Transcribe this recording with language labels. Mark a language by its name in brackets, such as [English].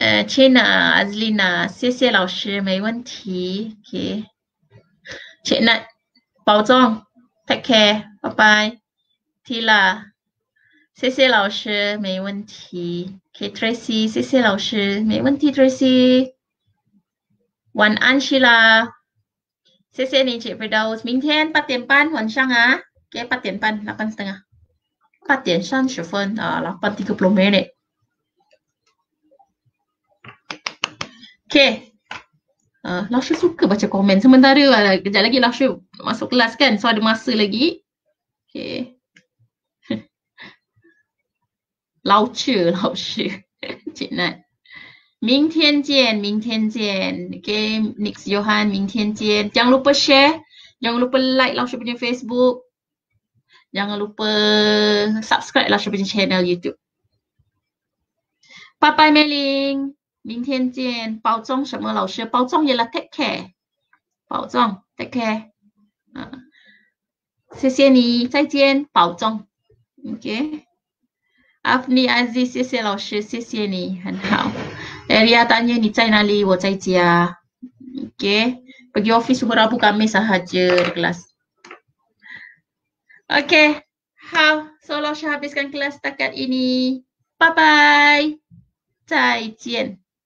[Chinese] Cina, Azlina, 谢谢老师，没问题。 [English] Okay. Cik Nat, [Chinese] 保重 [English] take care, bye bye. [Chinese] Tila, 谢谢老师，没问题。 Okay, Tracy, 谢谢老师，没问题 Tracy。晚安 Sheila， 谢谢你 Cik Firdaus。明天8点半晚上Okay, 8点半 8:30 8点30分 8:30 minit。 [Malay] Okay. Lausha suka baca komen. Sementara kejap lagi Lausha masuk kelas kan. So ada masa lagi. Okay. [Chinese] Lausha. Cik Nat. 明天见. [Malay] Okay. Nix Johan. [Chinese] 明天见. [Malay] Jangan lupa share. Jangan lupa like Lausha punya Facebook. Jangan lupa subscribe Lausha punya channel YouTube. [English] Bye bye [Chinese] Mei-Ling. 明天见，保重什么老师？保重也了 [English] take care， [Chinese] 保重 take care， 谢谢你，再见，保重 ，OK。 Afni Aziz， 谢谢老师，谢谢你，很好。 [Malay] Area tanya [Chinese] 你在哪里？我在家 [Malay] ，OK。Pergi office cuma Rabu Khamis sahaja di kelas. OK， 好，so Lausha habiskan kelas setakat ini， [Chinese] 拜拜，再见。